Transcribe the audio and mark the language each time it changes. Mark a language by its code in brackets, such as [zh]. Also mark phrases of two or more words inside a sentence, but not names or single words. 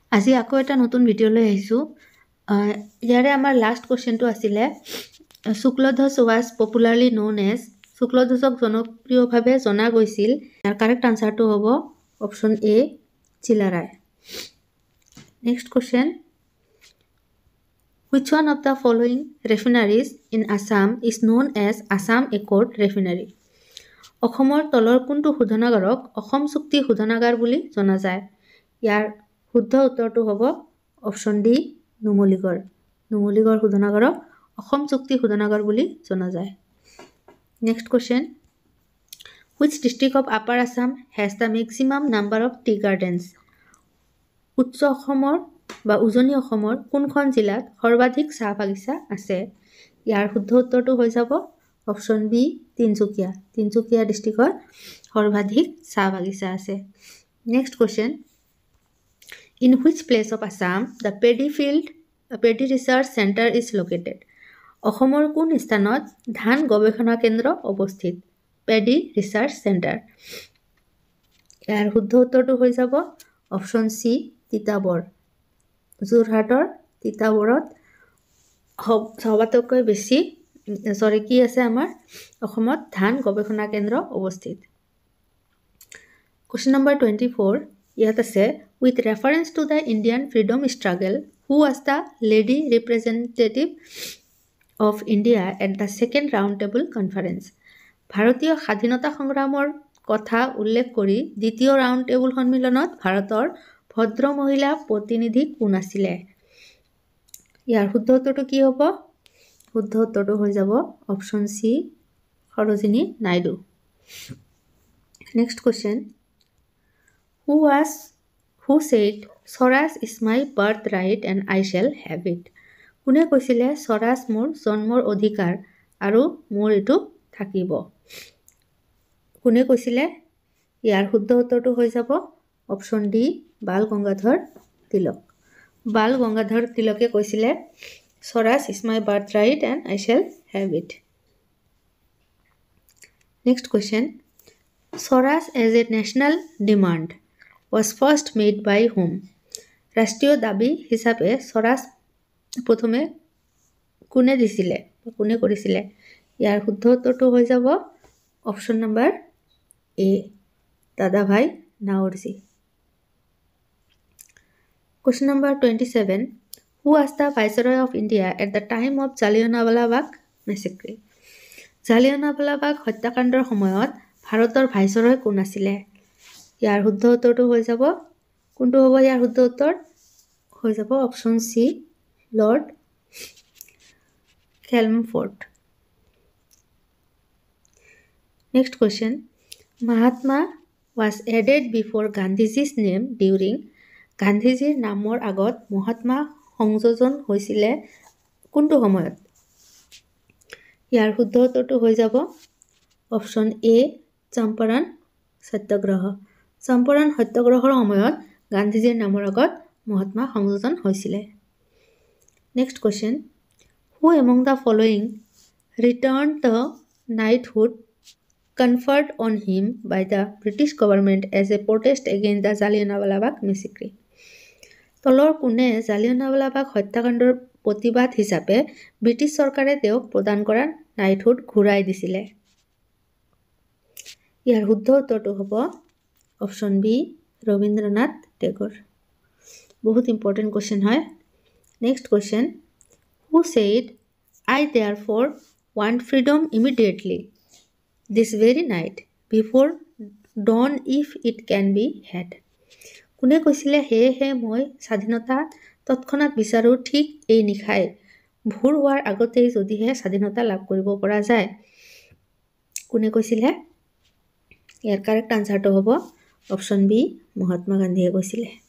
[as] আজি আকৌ এটা নতুন ভিডিঅ' লৈ আহিছোঁ। ইয়াৰে আমাৰ [en] last question [as] আছিলে শুক্লধ্বজ [en] was popularly known as, [as] শুক্লধ্বজক জনপ্ৰিয়ভাৱে জনা গৈছিল। ইয়াৰ [en] correct answer [as] হ'ব [en] option A, [as] চিলাৰায়। [en] next question, which one of the following refineries in Assam is known as Assam Accord Refinery? [as] অসমৰ তলৰ কোনটো শোধনাগাৰক অসম চুক্তি শোধনাগাৰ বুলি জনা যায়? ইয়াৰ শুদ্ধ উত্তৰটো হ'ব [en] option D, [as] নুমলীগড়। নুমলীগড় শোধনাগাৰক অসম চুক্তি শোধনাগাৰ বুলি জনা যায়। [en] next question, which district of Upper Assam has the maximum number of tea gardens? [as] উচ্চ অসমৰ বা উজনি অসমৰ কোনখন জিলাত সৰ্বাধিক চাহ বাগিচা আছে? ইয়াৰ শুদ্ধ উত্তৰটো হৈ যাব [en] option B, [as] তিনচুকীয়া। তিনচুকীয়া ডিষ্ট্ৰিক্টত সৰ্বাধিক চাহ বাগিচা আছে। [en] next question, in which place of Assam the Paddy Research Center is located? [as] অসমৰ কোন স্থানত ধান গৱেষণা কেন্দ্ৰ অৱস্থিত? [en] Paddy Research Center. [as] ইয়াৰ শুদ্ধ উত্তৰটো হৈ যাব [en] option C, [as] তিতাবৰ। যোৰহাটৰ তিতাবৰত সবাতোকৈ বেছি কি আছে আমাৰ অসমত ধান গৱেষণা কেন্দ্ৰ অৱস্থিত। [en] question number 24, [as] ইয়াত আছে [en] with reference to the Indian freedom struggle, who was the lady representative of India at the second round table conference? [as] ভাৰতীয় স্বাধীনতা সংগ্ৰামৰ কথা উল্লেখ কৰি দ্বিতীয় [en] round table [as] সন্মিলনত ভাৰতৰ ভদ্ৰ মহিলা প্ৰতিনিধি কোন আছিলে? ইয়াৰ শুদ্ধ উত্তৰটো কি হ'ব? শুদ্ধ উত্তৰটো হৈ যাব [en] option C, [as] সৰোজিনী নাইডু। [en] next question, who said স্বৰাজ is my birthright and I shall have it? [as] কোনে কৈছিলে স্বৰাজ মোৰ জন্মৰ অধিকাৰ আৰু মোৰ এইটো থাকিব? কোনে কৈছিলে? ইয়াৰ শুদ্ধ উত্তৰটো হৈ যাব [en] option D, [as] বাল গংগাধৰ তিলক। বাল গংগাধৰ তিলকে কৈছিলে [en] স্বৰাজ is my birthright and I shall have it. Next question, স্বৰাজ as a national demand was first made by whom? [as] ৰাষ্ট্ৰীয় দাবী হিচাপে স্বৰাজ প্ৰথমে কোনে দিছিলে, কোনে কৰিছিলে? ইয়াৰ শুদ্ধ উত্তৰটো হৈ যাব [en] option number A, [as] দাদাভাই নাওৰজী। [en] Question number 27, who was the Viceroy of India at the time of Jallianwala Bagh massacre? [as] জালিয়ানৱালা বাগ হত্যাকাণ্ডৰ সময়ত ভাৰতৰ ভাইচৰয় কোন আছিলে? ইয়াৰ শুদ্ধ উত্তৰটো হৈ যাব, কোনটো হ'ব ইয়াৰ শুদ্ধ উত্তৰ? হৈ যাব [en] option C, [as] লৰ্ড কেলমফোৰ্ড। [en] next question, মহাত্মা was added before Gandhiji's name during? [as] গান্ধীজীৰ নামৰ আগত মহাত্মা সংযোজন হৈছিলে কোনটো সময়ত? ইয়াৰ শুদ্ধ উত্তৰটো হৈ যাব [en] option A, [as] চম্পাৰণ সত্যাগ্ৰহ। চম্পাৰণ সত্যাগ্ৰহৰ সময়ত গান্ধীজীৰ নামৰ আগত মহাত্মা সংযোজন হৈছিলে। [en] next question, who among the following returned the knighthood conferred on him by the British government as a protest against the Jallianwala Bagh massacre? [as] তলৰ কোনে জালিয়ানৱালা বাগ হত্যাকাণ্ডৰ প্ৰতিবাদ হিচাপে ব্ৰিটিছ চৰকাৰে তেওঁক প্ৰদান কৰা নাইটহুড ঘূৰাই দিছিলে? ইয়াৰ শুদ্ধ উত্তৰটো হ'ব [en] option B, [as] ৰবীন্দ্ৰনাথ টেগৰ। [en] বহুত important question হয়। next question, who said I therefore want freedom immediately this very night before dawn if it can be had? [as] কোনে কৈছিলে সেয়েহে মই স্বাধীনতা তৎক্ষণাত বিচাৰোঁ ঠিক এই নিশাই, ভোৰ হোৱাৰ আগতেই যদিহে স্বাধীনতা লাভ কৰিব পৰা যায়? কোনে কৈছিলে? ইয়াৰ [en] correct answer [as] হ'ব [en] option B, [as] মহাত্মা গান্ধীয়ে কৈছিলে।